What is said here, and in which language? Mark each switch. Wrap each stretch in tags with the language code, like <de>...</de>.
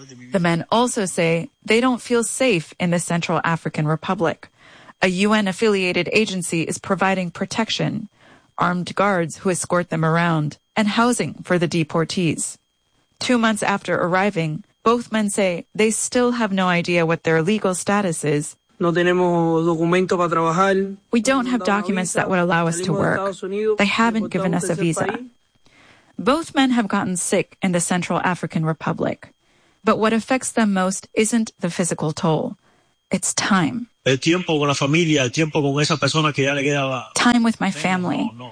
<en>The men also say they don't feel safe in the Central African Republic. A UN-affiliated agency is providing protection, armed guards who escort them around, and housing for the deportees. 2 months after arriving, both men say they still have no idea what their legal status is.</en> <es>No tenemos documento para trabajar.</es> <en>We don't have documents that would allow us to work. They haven't given us a visa. Both men have gotten sick in the Central African Republic. But what affects them most isn't the physical toll. It's time. Time with my family.</en>